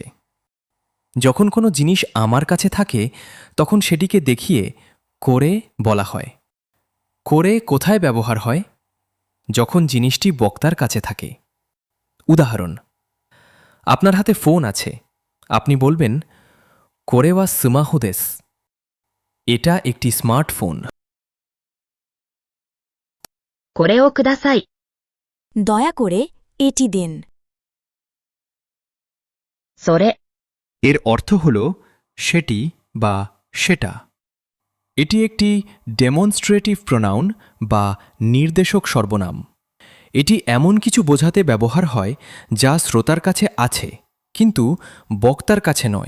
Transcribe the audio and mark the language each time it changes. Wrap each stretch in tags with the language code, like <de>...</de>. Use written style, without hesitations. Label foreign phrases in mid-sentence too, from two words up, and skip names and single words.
<bn>যখন কোনো জিনিস আমার কাছে থাকে তখন সেটিকে দেখিয়ে করে বলা হয়। করে কোথায় ব্যবহার হয়? যখন জিনিসটি বক্তার কাছে থাকে। উদাহরণ, আপনার হাতে ফোন আছে, আপনি বলবেন</bn> <ja>これはスマホです.</ja> <bn>এটা একটি স্মার্টফোন।</bn> <ja>これをください。</ja> <bn>দয়া করে এটি দিন।</bn> <ja>それ、</ja> <bn>এর অর্থ হল সেটি বা সেটা। এটি একটি</bn> <en>demonstrative pronoun</en> <bn>বা নির্দেশক সর্বনাম। এটি এমন কিছু বোঝাতে ব্যবহার হয় যা শ্রোতার কাছে আছে কিন্তু বক্তার কাছে নয়।</bn>